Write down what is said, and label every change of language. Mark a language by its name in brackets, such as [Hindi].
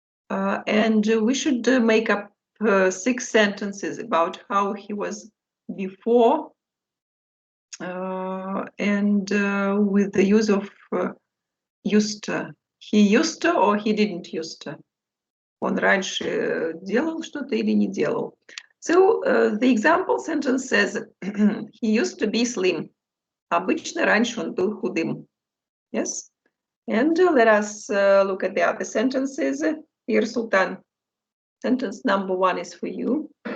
[English] And we should make up 6 sentences about how he was before, and with the use of used to. He used to or he didn't used to. [Russian] Он раньше делал что-то или не делал. [English] So the example sentence says, he used to be slim. [Russian] Обычно раньше он был худым. [English] Yes? And let us look at the other sentences. Here, Sultan. Sentence number 1 is for you.